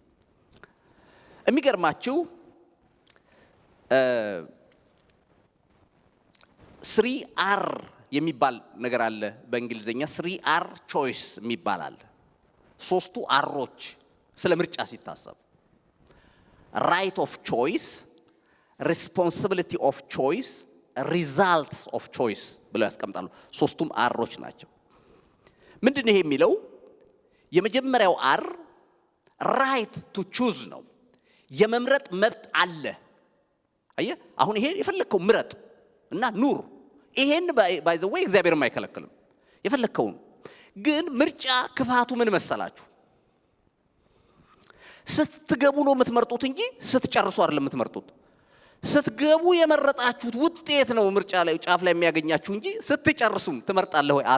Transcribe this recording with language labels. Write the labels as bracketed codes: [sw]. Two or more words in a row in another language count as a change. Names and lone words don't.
[am] የሚገርማችሁ 3R የሚባል ነገር አለ በእንግሊዘኛ 3R ቾይስ የሚባል አለ። 3ቱ አሮች ስለ ምርጫ ሲታሰብ [en] right of choice፣ responsibility of choice, results of choice [am] ብለው ያስቀምጣሉ። ሶስቱም አሮች ናቸው። ምንድነው ይሄ የሚለው? የመጀመሪያው አር [en] right to choose [am] ነው። የመምረጥ መብት አለ። አየህ አሁን ይሄ የፈለከው ምረጥ እና ኑር። ይሄን [en] by the way [am] እግዚአብሔር የማይከለክልም የፈለከውን። ግን ምርጫ ክፋቱ ምን መሰላችሁ? ስትገቡ ነው የምትመርጡት እንጂ ስትጨርሱ አይደለም የምትመርጡት። ስትገቡ የመረጣችሁት ውጤት ነው ምርጫ ላይ ጫፍ ላይ የሚያገኛችሁ እንጂ ስትጨርሱም ትመርጣለህ ወይ